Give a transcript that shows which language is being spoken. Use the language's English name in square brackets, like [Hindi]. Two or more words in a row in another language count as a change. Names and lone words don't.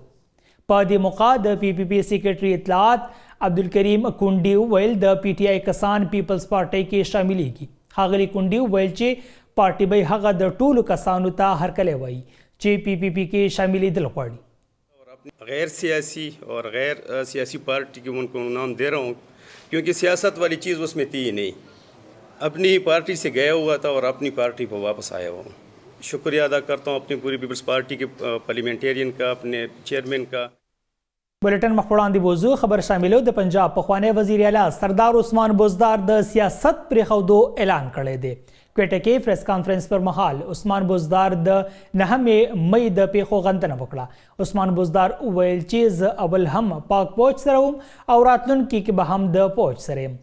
[Pashto] په دې موقع د پی پی پی سیکرټري اطلاعات عبدالکریم کونډي ویل د پی ټی آی کسان پیپلز پارټي کې شاملېږي. ښاغلي کونډي ویل چې پارټي به هغه د ټولو کسانو ته هرکلی وایي چې پی پی پی کې شاملېدل غواړي. [Urdu] غیر سیاسی اور غیر سیاسی پارٹی کے ان کو نام دے رہا ہوں کیونکہ سیاست والی چیز اس میں تھی ہی نہیں. اپنی پارٹی سے گیا ہوا تھا اور اپنی پارٹی پر واپس آیا ہوا ہوں. شکریہ ادا کرتا ہوں اپنی پوری پیپلز پارٹی کے پارلیمنٹیرین کا، اپنے چیئرمین کا. [Pashto] بلټن مخ وړاندې بوزو خبر شاملو د پنجاب پخوانی وزیر اعلی سردار عثمان بزدار د سیاست پرېښودو اعلان کړی دی. کوټه کې پریس کانفرنس پر مهال عثمان بزدار د 9 مئی د پیښو غندنه وکړه. عثمان بزدار وویل چې زه اول هم پاک فوج سره وم او راتلونکي کې به هم د فوج سره یم.